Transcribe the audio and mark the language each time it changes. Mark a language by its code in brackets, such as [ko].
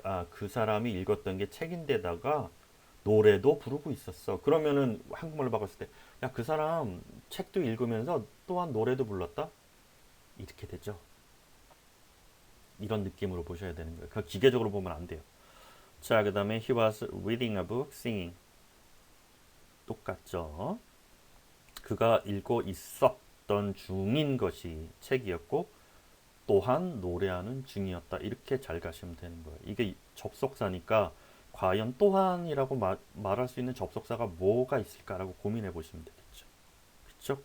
[ko] 그 사람이 읽었던 게 책인데다가 노래도 부르고 있었어. 그러면은 한국말로 바꿨을 때, 야, 그 사람 책도 읽으면서 또한 노래도 불렀다? 이렇게 되죠. 이런 느낌으로 보셔야 되는 거예요. 그 기계적으로 보면 안 돼요. 자, 그 다음에 [en] he was reading a book, singing. [ko] 똑같죠. 그가 읽고 있었던 중인 것이 책이었고 또한 노래하는 중이었다. 이렇게 잘 가시면 되는 거예요. 이게 접속사니까 과연 또한이라고 말할 수 있는 접속사가 뭐가 있을까라고 고민해 보시면 되겠죠. 그쵸?